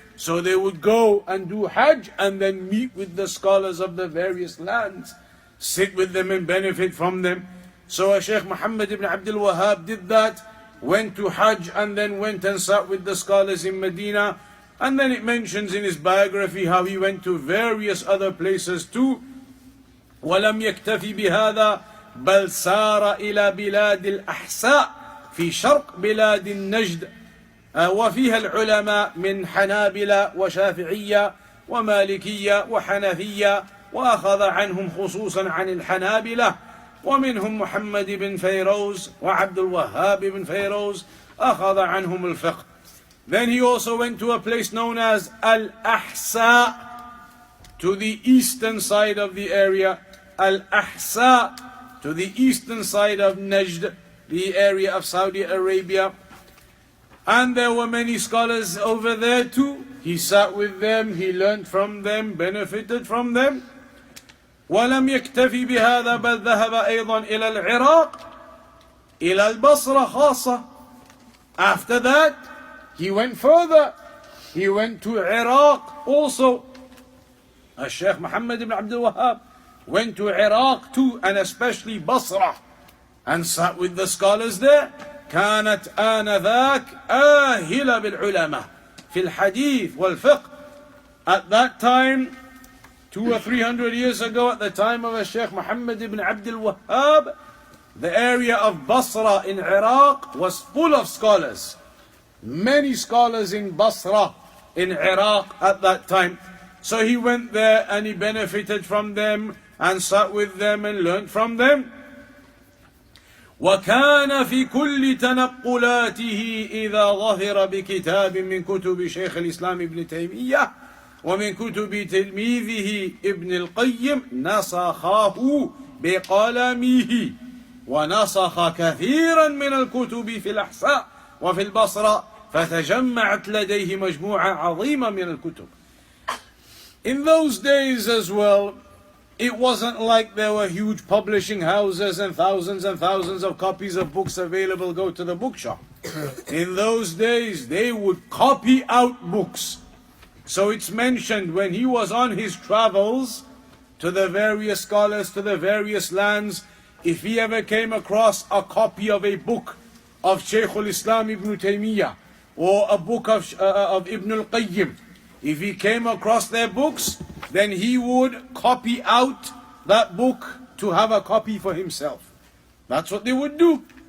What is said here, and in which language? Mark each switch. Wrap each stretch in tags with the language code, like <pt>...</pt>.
<en>So they would go and do Hajj, and then meet with the scholars of the various lands, sit with them and benefit from them. So Shaykh Mohammed ibn Abdul Wahaab did that, went to Hajj, and then went and sat with the scholars in Medina. And then it mentions in his biography how he went to various other places too.</en> <ar>وَلَمْ يَكْتَفِ بِهَذَا بَلْ سَارَ إِلَى بِلَادِ الْأَحْسَاءِ في شرق بلاد النجد وفيها العلماء من حنابلة وشافعية ومالكية وحنفية، وأخذ عنهم خصوصا عن الحنابلة، ومنهم محمد بن فيروز وعبد الوهاب بن فيروز أخذ عنهم الفقه.</ar> <en>Then he also went to a place known as Al-Ahsa, to the eastern side of the area. Al-Ahsa, to the eastern side of Najd, the area of Saudi Arabia. And there were many scholars over there too. He sat with them, he learned from them, benefited from them.</en> <ar>ولم يكتفي بهذا بل ذهب أيضا إلى العراق إلى البصرة خاصة.</ar> <en>After that, he went further. He went to Iraq also. Shaykh Mohammed ibn Abdul Wahaab went to Iraq too, and especially Basra, and sat with the scholars there.</en> <ar>كانت آنذاك آهلة بالعلماء في الحديث والفقه.</ar> <en>At that time, 200 or 300 years ago, at the time of Shaykh Mohammed ibn Abdul Wahhab, the area of Basra in Iraq was full of scholars. Many scholars in Basra in Iraq at that time. So he went there and he benefited from them and sat with them and learned from them.</en> <ar>وكان في كل تنقلاته إذا ظهر بكتاب من كتب شيخ الإسلام ابن تيمية ومن كتب تلميذه ابن القيم نسخه بقلمه، ونسخ كثيرا من الكتب في الأحساء وفي البصرة، فتجمعت لديه مجموعة عظيمة من الكتب.</ar> <en>In those days as well, it wasn't like there were huge publishing houses and thousands of copies of books available. Go to the bookshop. In those days, they would copy out books. So it's mentioned when he was on his travels to the various scholars, to the various lands, if he ever came across a copy of a book of Shaykhul Islam ibn Taymiyyah or a book of Ibn al-Qayyim, if he came across their books, then he would copy out that book to have a copy for himself. That's what they would do.</en>